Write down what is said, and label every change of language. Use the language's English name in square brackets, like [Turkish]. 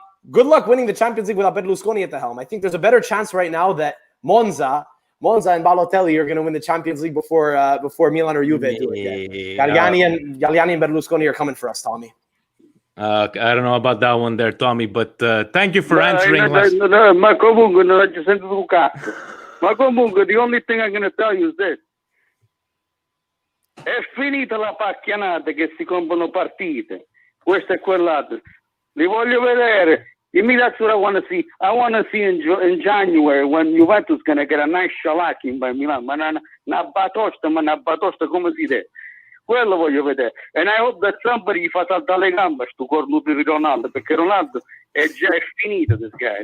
[English] Good luck winning the Champions League without Berlusconi at the helm. I think there's a better chance right now that Monza and Balotelli are going to win the Champions League before Milan or Juve do it. Galliani and Berlusconi are coming for us, Tommy. I don't know about that one there, Tommy, but thank you for answering. [Italian] Ma comunque non ho sentito un cazzo. Ma comunque, [English] the only thing I'm going to tell you is this. [Italian] È finita la pacchianata che si comprano partite. Questo e quell'altro. Li voglio vedere. [English] Give me that's what I want to see. I want to see in January when Juventus going to get a nice shellacking by Milan. [Italian] Ma una batosta come si deve. Quello voglio vedere. [English] And I hope that somebody [Italian] fa saltare le gambe sto cornuto di Ronaldo, perché Ronaldo è finito, [English] this guy.